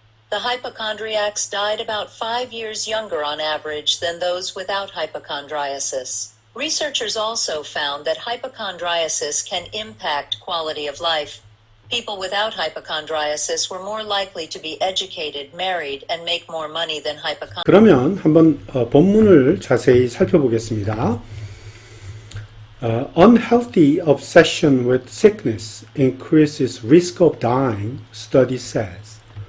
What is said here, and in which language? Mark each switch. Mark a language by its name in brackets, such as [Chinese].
[English] The hypochondriacs died about 5 years younger on average than those without hypochondriasis. Researchers also found that hypochondriasis can impact quality of life. People without hypochondriasis were more likely to be educated, married, and make more money than hypochondriacs. [Korean] 그러면 한번 본문을 자세히 살펴보겠습니다. [English] Unhealthy obsession with sickness increases risk of dying, study says.